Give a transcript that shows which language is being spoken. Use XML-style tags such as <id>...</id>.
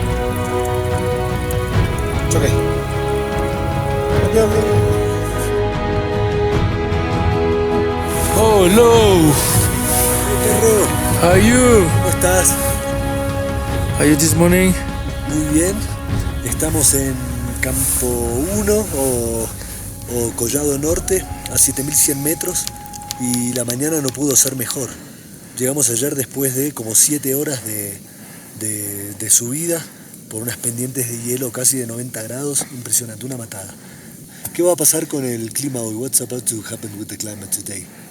<en>It's okay. Okay. Oh, hello.</en> <es>Perro,</es> <en>How are you?</en> <es>¿cómo estás?</es> <en>How are you this morning?</en> <es>Muy bien. Estamos en Campo 1 o Collado Norte, a 7100 metros, y la mañana no pudo ser mejor. Llegamos ayer después de como 7 horas de subida por unas pendientes de hielo casi de 90 grados. Impresionante, una matada. ¿Qué va a pasar con el clima hoy?</es> <en>What's about to happen with the climate today?</en>